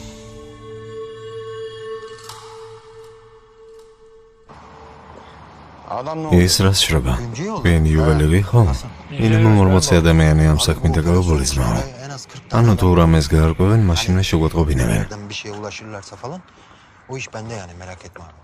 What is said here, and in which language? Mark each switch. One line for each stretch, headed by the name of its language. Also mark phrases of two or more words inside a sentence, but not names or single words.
Georgian: ის რას შრობა? ვინ იუველირი ხო? მინიმუმ 40 ადამიანი ამ საქმით დაკავებული ძმაო. ანუ თუ რამეს გაარკვევენ, მაშინვე შეგვატყობინებენ.
Turkish: Bir şeye ulaşırlarsa falan o iş bende yani merak etme abi.